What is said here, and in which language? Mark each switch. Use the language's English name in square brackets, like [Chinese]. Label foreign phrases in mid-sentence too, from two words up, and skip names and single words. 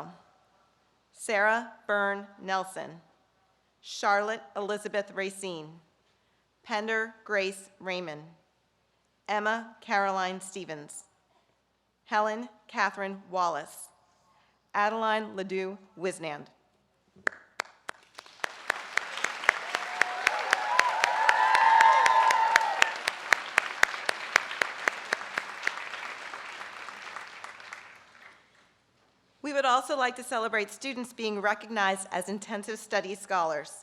[English] Sarah Byrne Nelson. Charlotte Elizabeth Racine. Pender Grace Raymond. Emma Caroline Stevens. Helen Catherine Wallace. Adeline Ledoux Wisnand. We would also like to celebrate students being recognized as intensive study scholars.